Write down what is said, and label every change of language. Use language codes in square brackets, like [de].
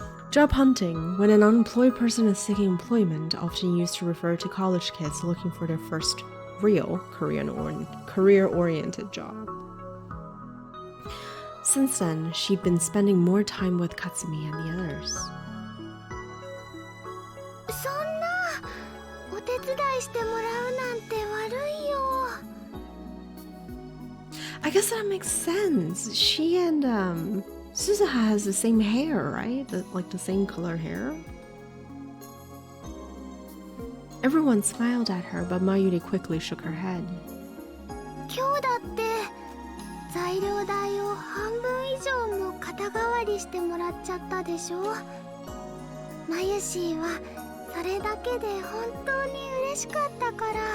[en] Job hunting, when an unemployed person is seeking employment, often used to refer to college kids looking for their first real career-oriented job. Since then, she'd been spending more time with Katsumi and the others. [ja] そんな、お手伝いしてもらうなんて悪いよ。 [en] I guess that makes sense. She and Suzuha has the same hair, right? Like the same color hair. Everyone smiled at her, but Mayuri quickly shook her head. [ja] 今日だって材料代を半分以上も肩代わりしてもらっちゃったでしょ。マユシーはそれだけで本当に嬉しかったから。